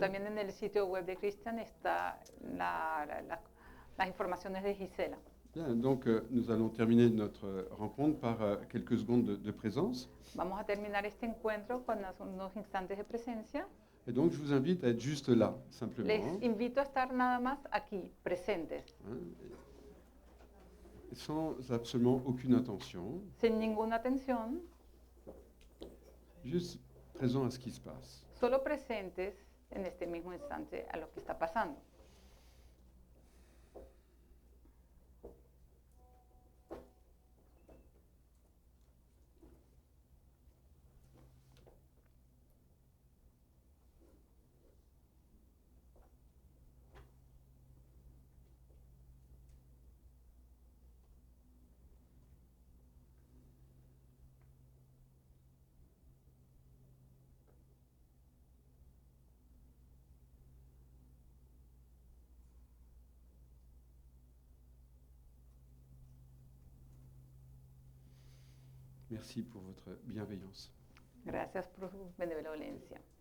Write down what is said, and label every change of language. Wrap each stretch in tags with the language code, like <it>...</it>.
<es>también en el sitio web de Christian está las informaciones de Gisela.</es> <fr>Bien, donc nous allons terminer notre rencontre par quelques secondes de présence.</fr> <es>Vamos a terminar este encuentro con unos instantes de presencia.</es> <fr>Et donc je vous invite à être juste là, simplement.</fr> <es>Les invito a estar nada más aquí, presentes,</es> <fr>Hein, et sans absolument aucune intention,</fr> <es>sin ninguna atención,</es> <fr>juste présent à ce qui se passe.</fr> <es>solo presentes en este mismo instante a lo que está pasando.</es> <fr>Merci pour votre bienveillance.</fr> <es>Gracias por su benevolencia.</es>